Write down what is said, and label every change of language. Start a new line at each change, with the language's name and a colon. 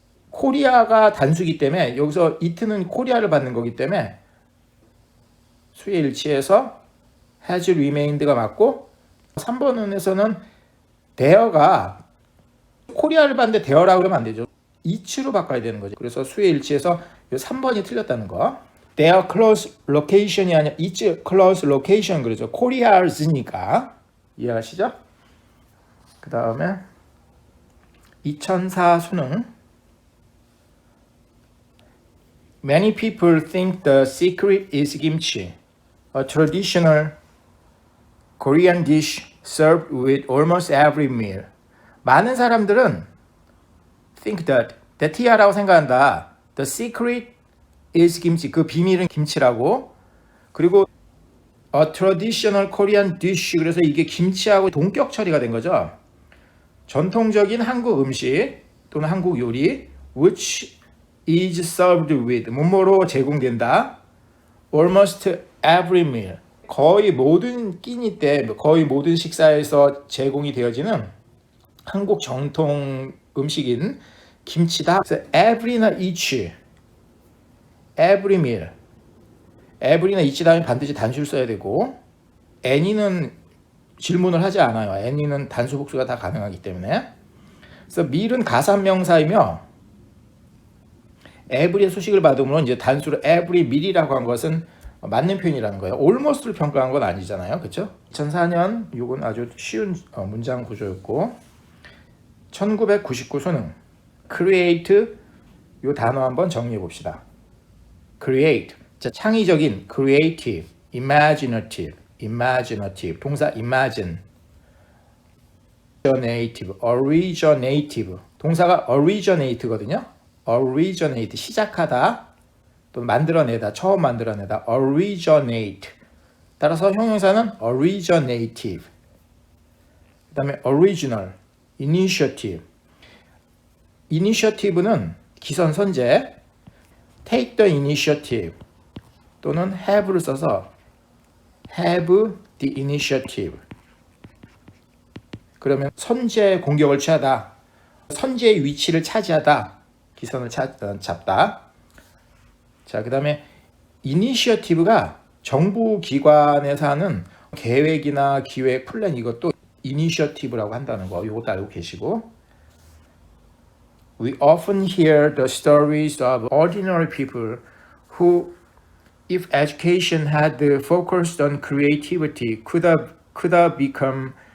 Korean: 코리아가 단수기 때문에 여기서 it는 코리아를 받는 거기 때문에 수의 일치에서 has remained가 맞고 3번 은에서는 there가 코리아를 받는데 there라고 그러면 안 되죠. it로 바꿔야 되는 거죠. 그래서 수의 일치에서 3번이 틀렸다는 거.
English: their close location이 아니라 its close location
Korean: 그러죠. 코리아즈니까 이해하시죠? 그 다음에 2004 수능.
English: Many people think the secret is kimchi, a traditional Korean dish served with almost every meal.
Korean: 많은 사람들은 think that이라고 생각한다.
English: The secret is kimchi.
Korean: 그 비밀은 김치라고. 그리고
English: a traditional Korean dish.
Korean: 그래서 이게 김치하고 동격 처리가 된 거죠. 전통적인 한국 음식 또는 한국 요리
English: which is served with
Korean: 뭐뭐로 제공된다.
English: almost every meal.
Korean: 거의 모든 끼니 때 거의 모든 식사에서 제공이 되어지는 한국 정통 음식인 김치다. 그래서 every나 each, every meal, every나 each 다음에 반드시 단수를 써야 되고 any는 질문을 하지 않아요. any는 단수 복수가 다 가능하기 때문에. 그래서 meal은 가산명사이며 every의 수식을 받음으로 이제 단수로 every meal이라고 한 것은 맞는 표현이라는 거예요. almost를 평가한 건 아니잖아요. 그렇죠? 2004년 이건 아주 쉬운 문장 구조였고 1999 수능 create 이 단어 한번 정리해 봅시다.
English: create 창의적인 creative, imaginative 동사 imagine originative 동사가 originate거든요.
Korean: originate 시작하다 또는 만들어내다 처음 만들어내다 originate 따라서 형용사는 originative 그 다음에 original initiative는 기선선제
English: take the initiative
Korean: 또는 have를 써서
English: have the initiative
Korean: 그러면 선제 공격을 취하다 선제의 위치를 차지하다 기선을 잡다. 자, 그 다음에 이니셔티브가 정부 기관에서 하는 계획이나 기획, 플랜 이것도 이니셔티브라고 한다는 거 이것도 알고 계시고
English: We often hear the stories of ordinary people who, if education had focused on creativity, could have become